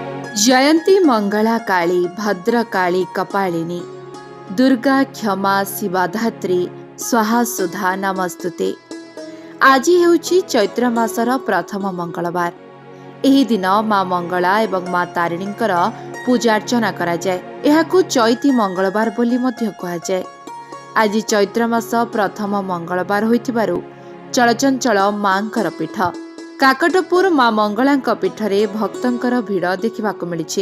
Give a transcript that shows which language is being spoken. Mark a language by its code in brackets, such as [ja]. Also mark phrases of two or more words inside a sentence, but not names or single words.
[sa] जयंती मंगला काली भद्रकाली कपालिनी दुर्गा क्षमा शिवाधात्री स्वाहा सुधा नमस्तुते। [or] ଆଜି ହେଉଛି ଚୈତ୍ର ମାସର ପ୍ରଥମ ମଙ୍ଗଳବାର। ଏହି ଦିନ ମା ମଙ୍ଗଳା ଏବଂ ମା ତାରିଣୀଙ୍କର ପୂଜାର୍ଚ୍ଚନା କରା ଯାଏ। ଏହାକୁ ଚୈତି ମଙ୍ଗଳବାର ବୋଲି ମଧ୍ୟ କୁହା ଯାଏ। ଆଜି ଚୈତ୍ର ମାସ ପ୍ରଥମ ମଙ୍ଗଳବାର ହୋଇଥିବାରୁ ଚଳଚଞ୍ଚଳ ମାଙ୍କର ପୀଠ କାକଟପୁର ମା ମଙ୍ଗଳାଙ୍କ ପୀଠରେ ଭକ୍ତଙ୍କର ଭିଡ଼ ଦେଖିବାକୁ ମିଳିଛି।